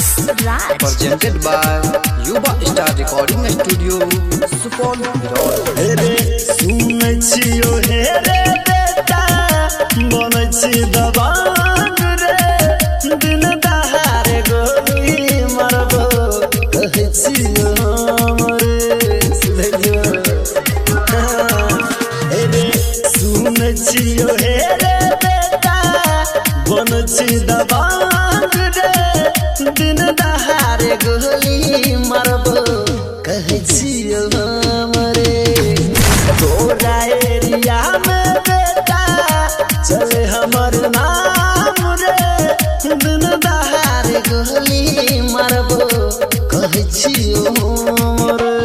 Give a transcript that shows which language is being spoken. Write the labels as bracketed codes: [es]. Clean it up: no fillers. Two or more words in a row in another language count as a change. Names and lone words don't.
[en] Raj. presented by Yuba Star Recording Studio, Supol Road. [mai] हेरे सुनै छियो हेरे बेटा बनै छी दबांग रे दिन दहारे गोली मारबो कहै छियो हमरे सुधरियो हेरे सुनै छियो हेरे बेटा बनै छी दबांग रे दिन दहारे गोली मारबो कहै छियो हमरे तोरा एरिया में बेटा चले हमर नाम रे दिन दहारे गोली मारबो कहै छियो हमरे